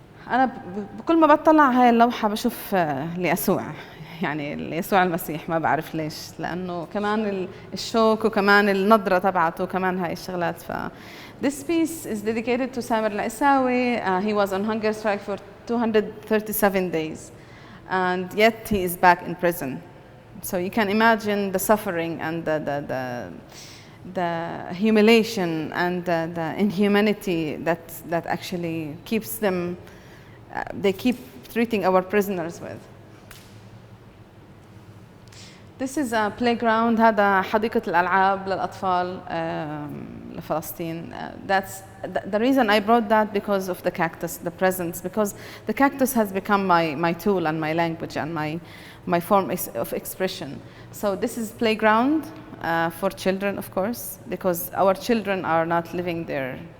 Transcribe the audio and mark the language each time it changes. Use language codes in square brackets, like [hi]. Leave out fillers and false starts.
[ar] أنا بكل ما بطلع هاي اللوحة بشوف ليسوع، يعني ليسوع المسيح، ما بعرف ليش، لأنه كمان الشوك وكمان النظرة تبعته كمان هاي الشغلات. [en] This piece is dedicated to Samer al-Isawi. He was on hunger strike for 237 days, and yet he is back in prison. So you can imagine the suffering and the humiliation and the inhumanity that actually keeps them. They keep treating our prisoners with. This is a playground. [ar] هذا حديقة الألعاب للأطفال لفلسطين. [en] That's the reason I brought that, because of the cactus, the presence, because the cactus has become my tool and my language and my form of expression. So this is playground for children, of course, because our children are not living there